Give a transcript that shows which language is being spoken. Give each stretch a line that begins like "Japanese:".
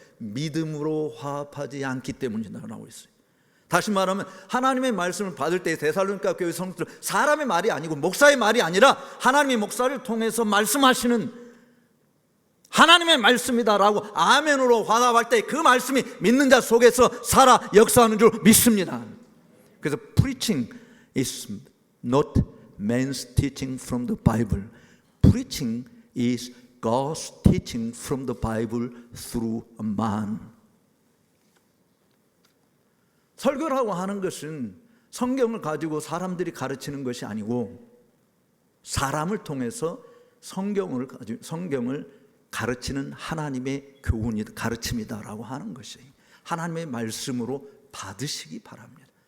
Korean: 믿음으로 화합하지 않기 때문이라고 있어요. 다시 말하면 하나님의 말씀을 받을 때 데살로니가 교회 성도들, 사람의 말이 아니고 목사의 말이 아니라 하나님의 목사를 통해서 말씀하시는 하나님의 말씀이다라고 아멘으로 화답할 때 그 말씀이 믿는 자 속에서 살아 역사하는 줄 믿습니다. 그래서
English: preaching is not man's teaching from the Bible. Preaching is God's teaching from the Bible through a man.
Korean: 설교라고 하는 것은 성경을 가지고 사람들이 가르치는 것이 아니고 사람을 통해서 성경을 가르치는 하나님의 교훈이다, 가르침이다라고 하는 것이 하나님의 말씀으로 받으시기 바랍니다.